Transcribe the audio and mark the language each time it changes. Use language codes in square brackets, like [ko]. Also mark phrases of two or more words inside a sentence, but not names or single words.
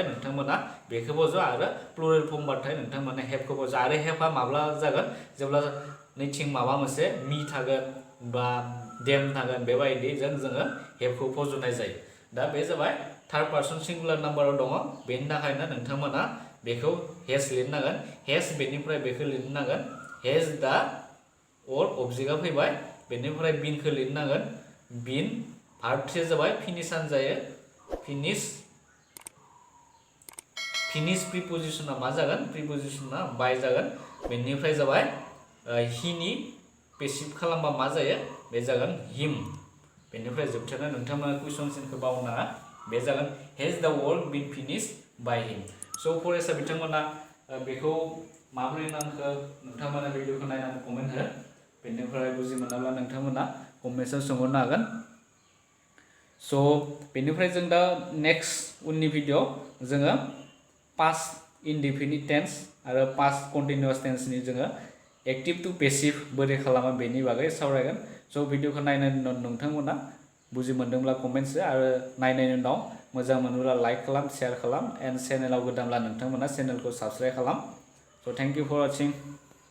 [brx] नोंथांमोना बेखौ फज' आरो प्लुरेल फर्मबाथाय नोंथांमोना हेभखौ फज' आरो हेभआ माब्ला जागोन जेब्ला नैथिं माबा मोनसे मी थागोन बा देम थागोन बेबायदिजों जोङो हेभखौ फज'नाय जायो दा बे जाबाय [en] third person singular number [brx] दङ बेनि थाखायनो नोंथांमोना बेखौ हेज लिरनांगोन हेज बेनिफ्राय बेखौ लिरनांगोन हेज दा अर अबजेक्टआ फैबाय बेनिफ्राय बीनखौ लिरनांगोन बीन भार्ब 3 जाबाय फिनिशानो जायो फिनिश प्रिपजिशना मा जागोन प्रिपजिशना बाय जागोन बेनिफ्राय जाबाय हिनि पेसिभ खालामबा मा जायो बे जागोन हिम बेनिफ्राय जोबथारनाय नोंथांमोना कुइसन सिनखौ बावनाङा बे जागोन हेज [en] the work been finished by him [brx] स' फरायसा बिथांमोना बेखौ माबोरै नांखो नोंथांमोना भिडिअखौ नायनानै कमेन्ट हो बेनिफ्राय बुजि मोनाब्ला नोंथांमोना कमेन्टआव सोंहरनो हागोन स' बेनिफ्राय जों दा नेक्स्ट उननि भिडिअ जोङो [en] past indefinite tense [brx] आरो [en] past continuous tense [brx] जोङो [en] active to passive [brx] बोरै खालामो बेनि बागै सावरायगोन स' भिडिअखौ नायनायनि उनाव नोंथांमोना बुजि मोनदोंब्ला कमेन्ट्स हो आरो नायनायनि उनाव मोजां मोनोब्ला लाइक खालाम शेयार खालाम एन्ड चेनेलाव गोदानब्ला नोंथांमोना चेनेलखौ साबस्क्राइब खालाम स' [en] thank you for watching